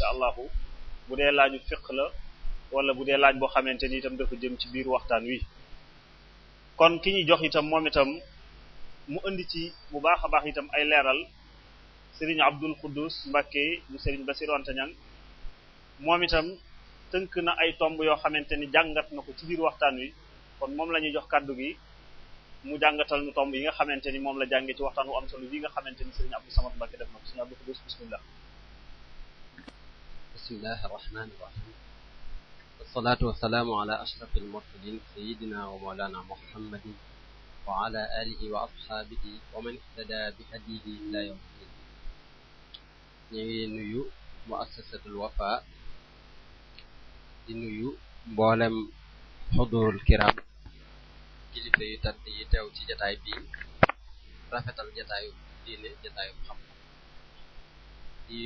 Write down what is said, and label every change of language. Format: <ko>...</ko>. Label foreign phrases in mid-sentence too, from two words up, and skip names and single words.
<wo>allahu bu dee laaju fiq la wala bu dee laaj boo xamante ni itam dafa jëm ci biir waxtaan wi kon ki ñu jox itam moom itam mu indi ci bu baax a baax itam ay leeral Serigne Abdul Quddus Mbacké bu Serigne Bassirou Anta Niang moom itam tënk na ay tomb yoo xamante ni jàngat na ko ci biir waxtaan wi kon moom la ñuy jox kàddu gi mu jàngatal nu tomb yi nga xamante ni moom la jàngee ci waxtaan wu am solo yi nga xamante ni Serigne Abdou Samad Mbacké def na ko Serigne Abdul Quddus bismillah</wo> <ar>بسم الله الرحمن الرحيم والصلاة والسلام على أشرف المرسلين سيدنا ومولانا محمد وعلى آله وأصحابه ومن اهتدى بهذه إلى يوم الدين</ar> <wo>ñu ngi nuyu</wo> <ar>muassasatul Wafa</ar> <wo>di nuyu mboolem</wo> <ar>الحضور الكرام</ar> <wo>kilifa yu tedd yi teew ci jataay bi rafetal jataayu diine jataayu xam di</wo>